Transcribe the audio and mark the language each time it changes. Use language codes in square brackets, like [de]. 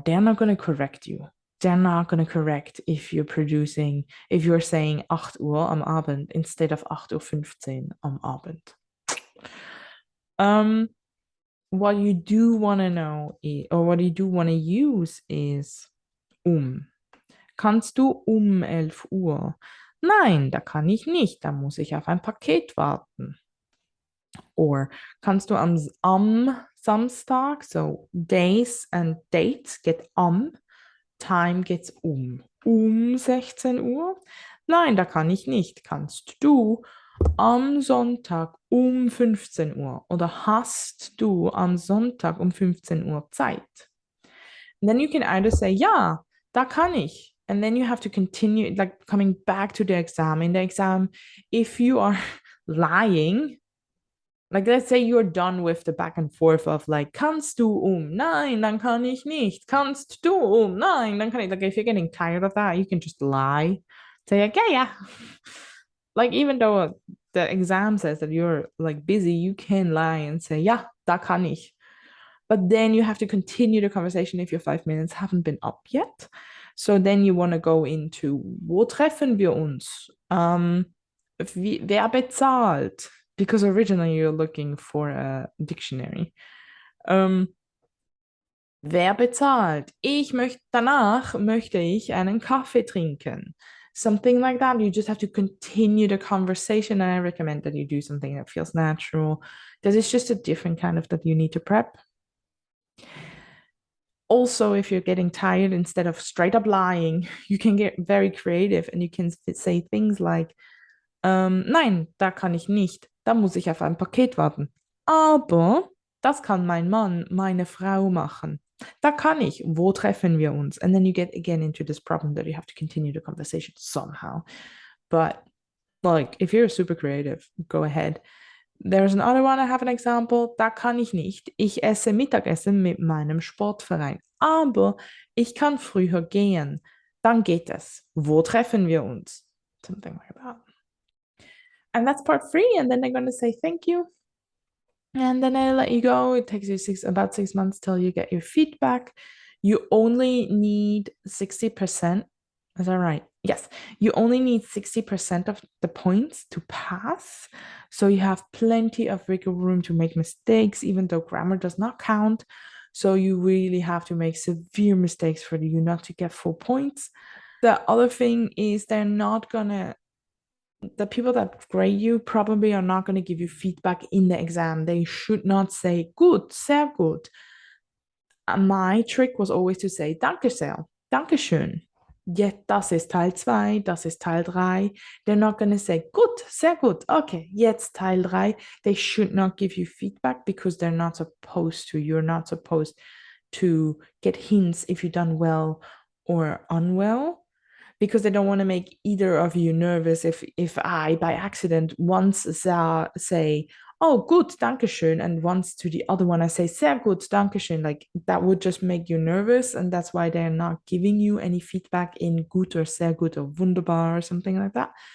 [en] They're not going to correct you. They're not going to correct if you're saying [de] 8 Uhr am Abend [en] instead of [de] 8:15 Uhr am Abend. [en] What you do want to know or what you do want to use is [de] Kannst du 11 Uhr? Nein, da kann ich nicht. Da muss ich auf ein Paket warten. [en] Or [de] kannst du am Samstag, [en] so days and dates get time [de] geht's um 16 Uhr. Nein, da kann ich nicht. Kannst du am Sonntag um 15 Uhr oder hast du am Sonntag um 15 Uhr Zeit? [en] And then you can either say, [de] ja, da kann ich. [en] And then you have to continue, like coming back to the exam. In the exam, if you are lying, like let's say you're done with the back and forth of like, [de] kannst du Nein, dann kann ich nicht. Kannst du Nein, dann kann ich. [en] Like if you're getting tired of that, you can just lie. Say like, yeah, yeah. Like even though the exam says that you're like busy, you can lie and say, [de] ja, da kann ich. [en] But then you have to continue the conversation if your 5 minutes haven't been up yet. So then you want to go into, [de] wo treffen wir uns? Wer bezahlt? [en] Because originally you're looking for a dictionary. [de] Wer bezahlt? Danach möchte ich einen Kaffee trinken. [en] Something like that. You just have to continue the conversation. And I recommend that you do something that feels natural. Because it's just a different kind of that you need to prep. Also, if you're getting tired, instead of straight up lying, you can get very creative and you can say things like, [de] nein, da kann ich nicht. Da muss ich auf ein Paket warten. Aber das kann mein Mann, meine Frau machen. Da kann ich. Wo treffen wir uns? [en] And then you get again into this problem that you have to continue the conversation somehow. But like, if you're super creative, go ahead. There's another one, I have an example. [de] Da kann ich nicht. Ich esse Mittagessen mit meinem Sportverein. Aber ich kann früher gehen. Dann geht es. Wo treffen wir uns? [en] Something like that. And that's part 3. And then they're going to say thank you. And then I let you go. It takes you about 6 months till you get your feedback. You only need 60%. Is that right? Yes. You only need 60% of the points to pass. So you have plenty of wiggle room to make mistakes, even though grammar does not count. So you really have to make severe mistakes for you not to get full points. The other thing is the people that grade you probably are not going to give you feedback in the exam. They should not say, [de] gut, sehr gut. [en] My trick was always to say, [de] danke sehr, danke schön. [en] Yet, [de] das ist Teil 2, das ist Teil 3. [en] They're not going to say, [de] gut, sehr gut, okay, jetzt Teil 3. [en] They should not give you feedback because they're not supposed to. You're not supposed to get hints if you've done well or unwell, because they don't want to make either of you nervous if I, by accident, once say, oh, [de] gut, danke schön, [en] and once to the other one I say, [de] sehr gut, danke schön, [en] like that would just make you nervous, and that's why they're not giving you any feedback in gut or [de] sehr gut [en] or wunderbar or something like that.